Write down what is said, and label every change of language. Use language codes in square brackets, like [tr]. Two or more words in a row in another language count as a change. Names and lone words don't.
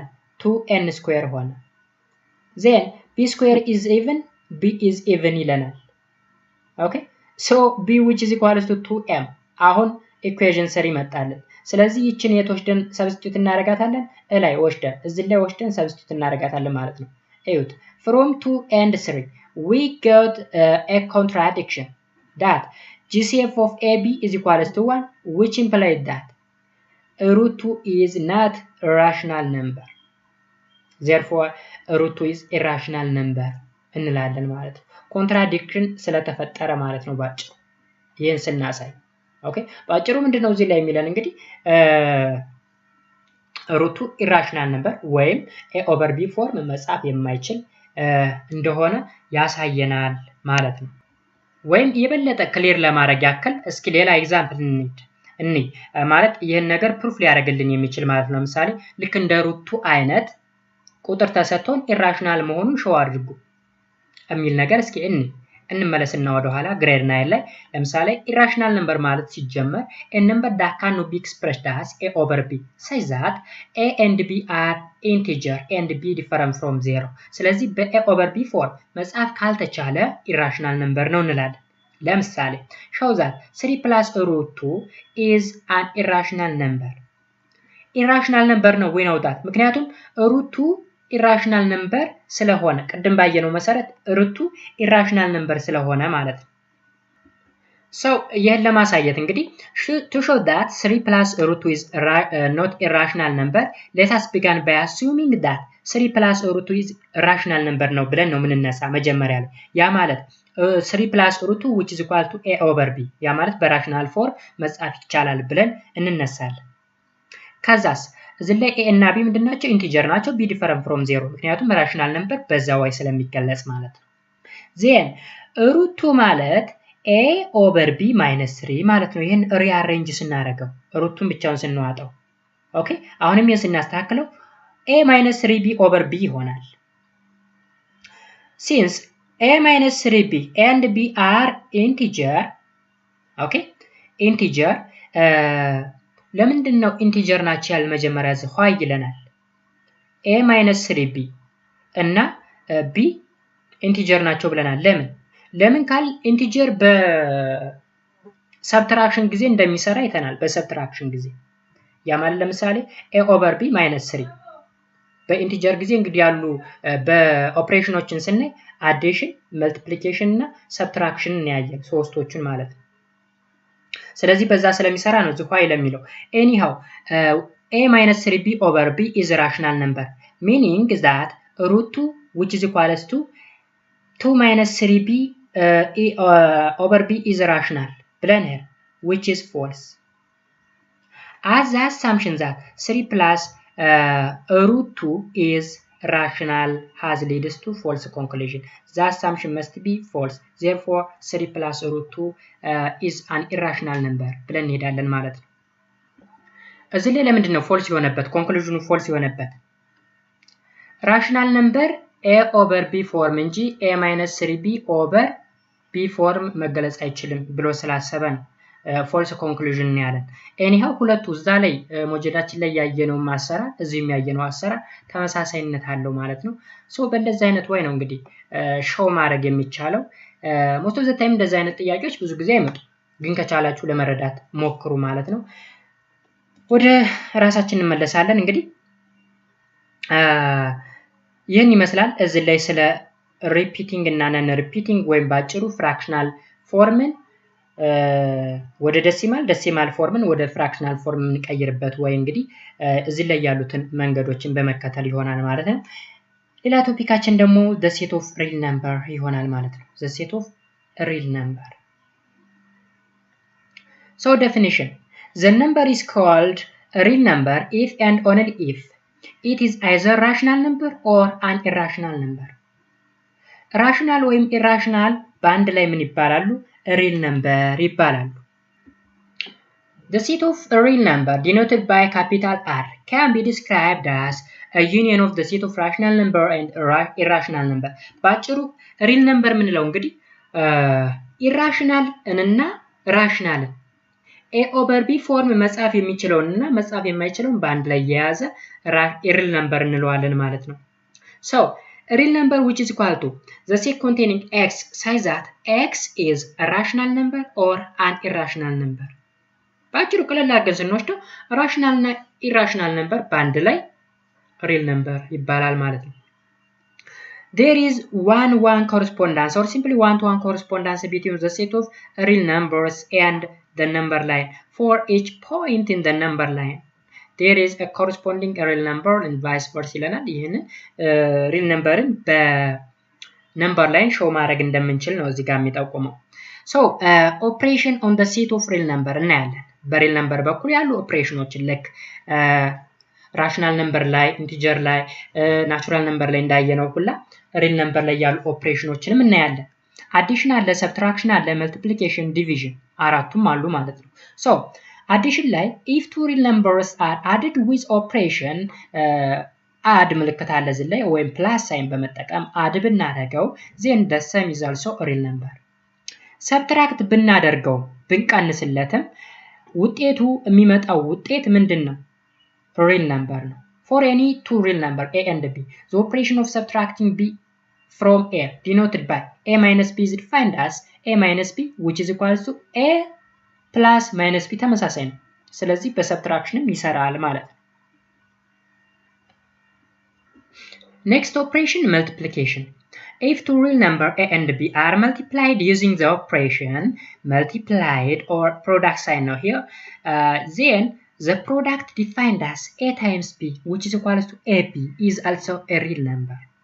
[en] 2n square [am] ሆነ። [en] then b square is even, b is even [am] ይለናል። [en] ok so b which is equal to 2m [am] አሁን ኢኩዌሽን 3 መጣልን። ስለዚህ ይችን የት ወስደን ሰብስቲቱት እናደርጋታለን? እላይ ወስደን እዚህ ላይ ወስደን ሰብስቲቱት እናደርጋታለን ማለት ነው። እዩት [en] from 2 and 3 we got a contradiction that GCF of AB is equals to 1, which implies that root 2 is not a rational number. Therefore root 2 is a rational number [am] እንላለን ማለት ነው። ኮንትራዲክሽን ስለተፈጠረ ማለት ነው ባጭሩ ይሄን ስናሳይ። ኦኬ ባጭሩ ምንድነው እዚህ ላይ የሚለን እንግዲህ ሩቱ [en] irrational number [am] ወይም a over b ፎርም መጻፍ የማይችል እንደሆነ ያሳየናል ማለት ነው። ወይም የበለጠ ክሊር ለማድረግ ያክል እስኪ ሌላ ኤግዛምፕል እንይ ማለት ይሄን ነገር ፕሩፍ ሊያደርግልን የሚችል ማለት ነው። ለምሳሌ ልክ እንደ ሩቱ አይነት ቁጥር ተሰጥቶን ኢራሽናል መሆኑን ሾው አድርጉ የሚል ነገር እስኪ እንመለስና ወደ ኋላ ግሬድ 9 ላይ ለምሳሌ [en] irrational number [am] ማለት ሲጀመር [en] a number that cannot be expressed as a over b such that a and b are integer and b different from 0። [am] ስለዚህ በa over b ፎርም መጻፍ ካልተቻለ ኢራሽናል ነምበር ነው እንላለን። ለምሳሌ [en] show that 3 plus root 2 is an irrational number። irrational number [am] ነው [en] we know that [am] ምክንያቱም [en] root 2 irrational number [am] ስለሆነ ቅድም ባየነው መሰረት [en] root irrational number [am] ስለሆነ ማለት ነው። [en] So [am] ይሄን ለማሳየት እንግዲህ [en] to show that 3 plus root 2 is not a rational number, let us begin by assuming that 3 plus root 2 is rational number [am] ነው ብለን ነው ምንነሳ መጀመሪያ ላይ። ያ ማለት [en] 3 plus root 2 which is equal to a over b [am] ያ ማለት በራሽናል ፎርም መጻፍ ይቻላል ብለን እንነሳለን። ከዛስ እዚህ ላይ [en] a እና b ምንድናቸው? [am] ኢንቲጀር ናቸው። [en] b different from 0 [am] ምክንያቱም ራሽናል ነምበር በዛ way ስለሚገለጽ ማለት ነው። [en] then root 2 [am] ማለት [en] a over b minus 3 [am] ማለት ነው። ይሄን ሪአሬንጅ ስናደርገው ሩቱን ብቻውን ስንዋጣው ኦኬ አሁንም ይሄን ስናስተካክለው [en] a minus 3b over b [am] ይሆናል። [en] since a minus 3b and b are integer [am] ኦኬ ኢንቲጀር ለምንድነው ኢንቲጀር ናቸው ያል መጀመሪያ እዚህ ሆይ ይለናል። [en] a minus 3b [am] እና b ኢንቲጀር ናቸው ብለናል። ለምን ካል ኢንቲጀር በሰብትራክሽን ጊዜ እንደሚሰራ አይተናል። በሰብትራክሽን ጊዜ ያ ማለት ለምሳሌ [en] a over b minus 3 [am] በኢንቲጀር ጊዜ እንግዲህ ያሉ በኦፕሬሽኖችን ስናይ አዲሽን፣ መልቲፕሊኬሽን እና ሰብትራክሽን እናያለን ሶስቶቹን ማለት ነው። ስለዚህ በዛ ስለሚሰራ ነው እዚህ ኋይ ለሚለው [en] anyhow a minus 3b over b is a rational number meaning that root 2 which is equals to 2 minus 3b over b is rational ብለን here which is false as the assumption that 3 plus root 2 is rational has leads to false conclusion. The assumption must be false. Therefore 3 plus root 2 is an irrational number [am] ብለን እንሄዳለን ማለት ነው። እዚህ ላይ ለምንድን ነው ፎልስ የሆነበት ኮንክሉዥኑ ፎልስ የሆነበት? ራሽናል ነምበር [en] a over b [am] ፎርም እንጂ [en] a minus 3b over b form [am] መገለጽ አይችልም ብሎ ስላሰበ ነው [en] false conclusion [am] ያለን anyhow ሁለቱ እዛ ላይ ሞጁላችን ላይ ያየነው ማሰራር እዚህ የሚያየነው አሰራር ተመሳሳይነት አለው ማለት ነው ሶ በእንደዚህ አይነት ወይ ነው እንግዲህ ሾው ማድረግ የሚቻለው [en] most of the time [am] እንደዚህ አይነት ጥያቄዎች ብዙ ጊዜ አይመጡ ግን ከቻላችሁ ለመረዳት ሞክሩ ማለት ነው ወደ ራሳችን እንመለሳለን እንግዲህ ይሄን ይመስላል እዚህ ላይ ስለ repeating እና [en] non repeating [am] ወይም ባጭሩ fractional ፎርምን ወደ decimal ፎርምን ወደ fractional ፎርም እንቀይርበት ወይ እንግዲህ እዚህ ላይ ያሉትን መንገዶችን በመከተል ይሆናል ማለት ነው ሌላ ቶፒካችን ደግሞ [en] the set of real number [am] ይሆናል ማለት ነው [en] the set of real number so definition the number is called a real number if and only if it is either rational number or an irrational number rational or irrational [am] በአንድ ላይ ምን ይባላሉ [en] real number ይባላሉ the set of a real number denoted by capital R can be described as a union of the set of rational number and irrational number ባጭሩ real number [am] ምንለው እንግዲህ [en] irrational እና rational a over b [am] ፎርም መጻፍ የሚችለውና መጻፍ የማይችለውን በአንድ ላይ የያዘ [en] real number [am] እንለዋለን ማለት ነው [en] so a real number which is equal to the set containing x such that x is a rational number or an irrational number [am] ባጭሩ ቀለል አድርገን ስንወስደው [en] rational እና irrational number በአንድ ላይ real number [am] ይባላል ማለት ነው [en] there is one correspondence or simply one-to-one correspondence between the set of real numbers and the number line for each point in the number line there is a corresponding real number and vice versa [am] ይለናል ይሄንን [en] real numberን በነምበር [am] ላይን ሾው ማድረግ እንደምንችል ነው እዚህ ጋር የሚጠቁመው [en] so operation on the set of real number እናያለን [am] በreal number በኩል ያሉ ኦፕሬሽኖችን [en] like rational number ላይ integer ላይ natural number ላይ እንዳየነው ሁላ real number ላይ ያሉ ኦፕሬሽኖችንም እናያለን addition አለ subtraction አለ multiplication division [am] አራቱም አሉ ማለት ነው [en] so addition ላይ if two real numbers are added with operation add [am] ምልክት አለ እዚህ ላይ ወይም [en] plus sign በመጠቀም add ብናደርገው then the sum is also a real number subtract ብናደርገው [am] ብንቀንስለትም ውጤቱ የሚመጣው ውጤት ምንድነው [en] real number ነው for any two real number a and b the operation of subtracting b from a denoted by a minus b is defined as a minus b which is equal to a plus minus b [am] ተመሳሳይ ነው ስለዚህ በሰብትራክሽንም ይሰራል ማለት ነው [en] next operation multiplication if two real number a and b are multiplied using the operation multiplied or product sign now here then the product defined as a times b which is equal to ab is also a real number